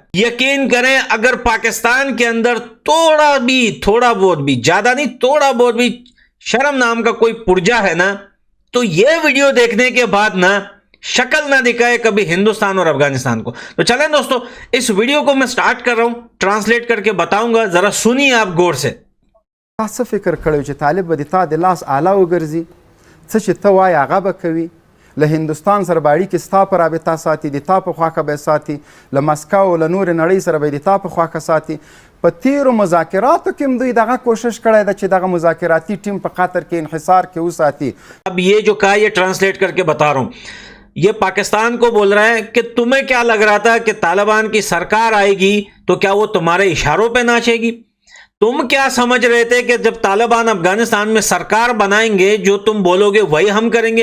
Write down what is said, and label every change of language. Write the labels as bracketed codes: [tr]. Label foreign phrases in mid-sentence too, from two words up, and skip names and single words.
[hi] यकीन करें, अगर पाकिस्तान के अंदर थोड़ा बहुत भी, ज्यादा नहीं, थोड़ा बहुत भी शर्म नाम का कोई पुर्जा है ना, तो यह वीडियो देखने के बाद ना शक्ल ना दिखाए कभी हिंदुस्तान और अफगानिस्तान को। तो चलें दोस्तों, इस वीडियो को मैं स्टार्ट कर रहा हूं, ट्रांसलेट करके बताऊंगा, जरा सुनिए आप गौर से। [ps] څه فکر کړی چې طالب به د تا د لاس آله وګرځي، څه چې ته وایې هغه به کوي، له هندوستان سره به اړیکې ستا په رابطه ساتي، د تا په خواکه به یې ساتي، له مسکو له نورې نړۍ سره به یې د تا په خواکه ساتي. په تیرو مذاکراتو کې هم دوی دغه کوشش کړی ده چې دغه مذاکراتي ټیم په قطر کې انحصار کې وساتي. [hi] अब ये जो कहा ये ट्रांसलेट करके बता रहा हूं। ये पाकिस्तान को बोल रहा है कि तुम्हें क्या लग रहा था कि तालिबान की सरकार आएगी तो क्या वो तुम्हारे इशारों पे नाचेगी? तुम क्या समझ रहे थे कि जब तालिबान अफगानिस्तान में सरकार बनाएंगे, जो तुम बोलोगे वही हम करेंगे?